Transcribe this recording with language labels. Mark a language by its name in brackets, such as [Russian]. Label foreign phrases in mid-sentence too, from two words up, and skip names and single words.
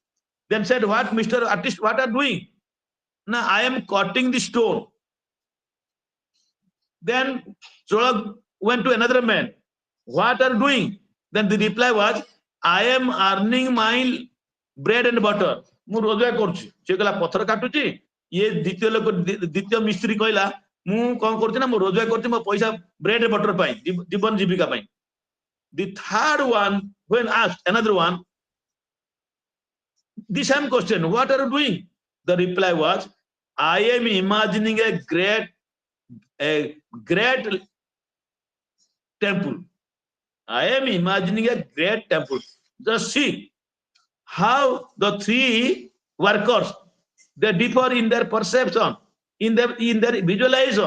[English] Then said, "What, Mr. Artist, what are you doing?" "No, I am cutting the stone." Then Chola went to another man. "What are you doing?" Then the reply was, "I am earning my bread and butter." [Odia] ମୁଁ ରୋଜଗାର କରୁଛି। ସେ କହିଲା ପଥର କାଟୁଛି, ଇଏ ଦ୍ୱିତୀୟ ମିସ୍ତ୍ରୀ କହିଲା ମୁଁ କଣ କରୁଛି ନା ମୁଁ ରୋଜଗାର କରୁଛି ମୋ ପଇସା [English] bread butter [Odia] ପାଇଁ, ଜୀବନ ଜୀବିକା ପାଇଁ। [English] The third one, when asked another one the same question, "What are you doing?" The reply was, "I am imagining a great temple. I am imagining a great temple." Just see how the three workers, they differ in their perception, in their visualization.